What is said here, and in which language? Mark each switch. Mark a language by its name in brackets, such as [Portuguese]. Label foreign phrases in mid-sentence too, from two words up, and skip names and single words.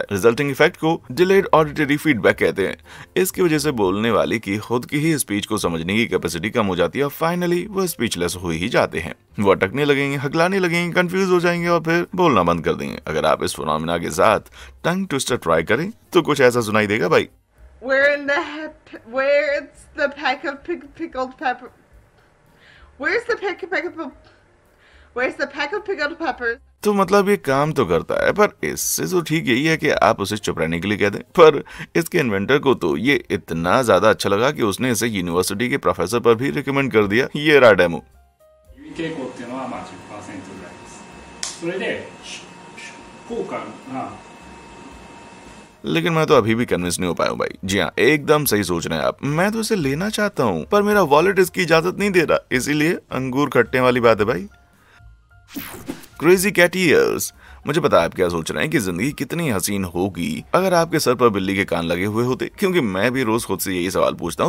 [English] resulting effect [Hindi] को [English] delayed auditory feedback [Hindi] कहते हैं। इसकी वजह से बोलने वाले की खुद की ही स्पीच को समझने की कैपेसिटी कम हो जाती है और फाइनली वो स्पीचलेस हो ही जाते हैं। वो अटकने लगेंगे, हकलाने लगेंगे, कंफ्यूज हो जाएंगे और फिर बोलना बंद कर देंगे। अगर आप इस फिनोमेना के साथ [English] tongue twister try [Hindi] करें तो कुछ ऐसा सुनाई देगा भाई। [English] Where's the pack of pickled pepper? Where's the pack of pickled peppers? [Hindi] तो मतलब ये काम तो करता है, पर इससे तो ठीक यही है कि आप उसे चुप रहने के लिए कह दें। पर इसके इन्वेंटर को तो ये इतना ज्यादा अच्छा लगा कि उसने इसे यूनिवर्सिटी के प्रोफेसर पर भी रिकमेंड कर दिया। ये रहा डेमो। [Japanese] 傾向っていうのはまあ 10% ぐらいです。それで効果が [Hindi] लेकिन मैं तो अभी भी कन्विंस नहीं हो पाया हूँ भाई। जी हाँ, एकदम सही सोच रहे हैं आप। मैं तो इसे लेना चाहता हूँ पर मेरा वॉलेट इसकी इजाजत नहीं दे रहा, इसीलिए अंगूर खट्टे वाली बात है भाई। [English] crazy cat ears. [Hindi] मुझे पता है आप क्या सोच रहे हैं कि जिंदगी कितनी हसीन होगी अगर आपके सर पर बिल्ली के कान लगे हुए होते, क्योंकि मैं भी रोज खुद से यही सवाल पूछता हूँ।